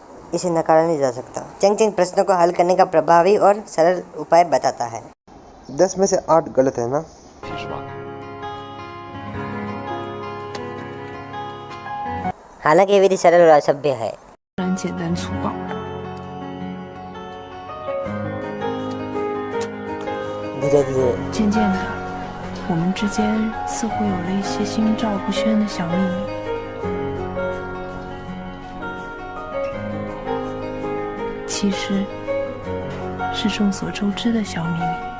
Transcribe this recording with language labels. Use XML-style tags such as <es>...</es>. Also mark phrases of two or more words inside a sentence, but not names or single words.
<hi>इसे नकारा नहीं जा सकता। चेंग चेंग प्रश्नों को हल करने का प्रभावी और सरल उपाय बताता है। 10 में से 8 गलत है ना? हालांकि ये विधि सरल और असभ्य है।</hi> <zh>简单粗暴。</zh> <hi>धीरे धीरे।</hi> <zh>渐渐的，我们之间似乎有了一些心照不宣的小秘密。其实，是众所周知的小秘密。</zh>